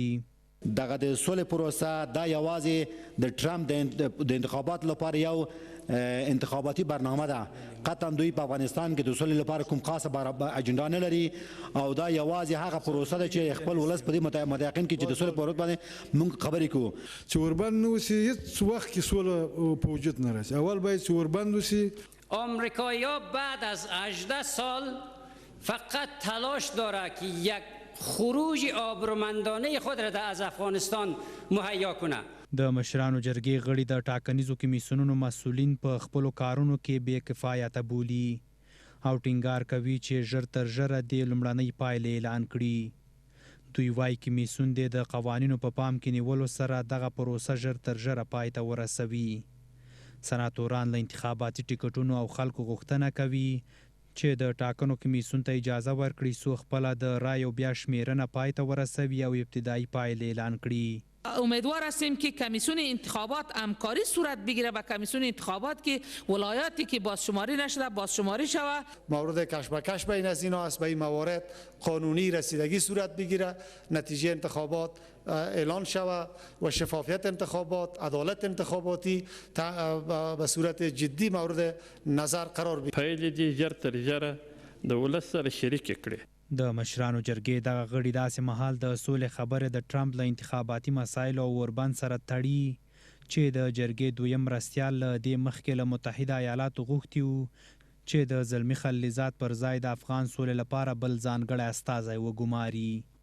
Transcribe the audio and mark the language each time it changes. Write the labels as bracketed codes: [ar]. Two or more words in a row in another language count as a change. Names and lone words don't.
[ps] دغه د سولې پروسه دا یوازې د ټرمپ د انتخاباتو لپاره یو انتخاباتي برنامه ده. قطعا دوی په افغانستان کې د سولې لپاره کوم خاصه اجنډا نه لري او دا یوازې هغه پروسه ده چې خپل ولس په دې متيقن کې چې د سولې په اړه باندې موږ خبرې کوو چې وربند نه وسي هیڅ وخت کې سوله په وجود نه راځي. اول باید چې وربند وسي. [fa] آمریکایی‌ها بعد از 18 سال فقط تلاش داره که یک خروج آبرومندانه خود را از افغانستان مهیا کنه. [ps] د مشرانو جرګې غړي د ټاکنیزو کمیسیونونو مسؤلین په خپلو کارونو کې بې کفایته بولي او ټینګار کوي چې ژر تر ژره د لومړنۍ پایلې اعلان کړي. دوی وایي کمیسیون د قوانینو په پام کې نیولو سره دغه پروسه ژر تر ژره پای ته ورسوي. سناتوران له انتخاباتي ټکټونو او خلکو غوښتنه کوي چې د ټاکنو کمیسیون ته اجازه ورکړي څو خپله د رایو بیا شمیرنه پای ته ورسوي او ابتدایي پایلې اعلان کړي. [fa] امیدوار هستیم که کمیسیون انتخابات همکاری صورت بگیره با کمیسیون انتخابات که ولایاتی که بازشماری نشده بازشماری شود. مورد کشمکش بین از اینا است. به این موارد قانونی رسیدگی صورت بگیره، نتیجه انتخابات اعلان شود و شفافیت انتخابات، عدالت انتخاباتی به صورت جدی مورد نظر قرار بگیره. [ps] پایلې دې ژر تر ژره د ولس سره شریک کړي. د مشرانو جرګې دغه غړي داسې مهال د سولې خبرې د ټرمپ له انتخاباتي مسایلو او اوربند سره تړي چې د جرګې دویم مرستیال له دې مخکې له متحده ایالاتو غوښتي وو چې د زلمي خلیلزاد پر ځای د افغان سولې لپاره بل ځانګړی استازی وګماري.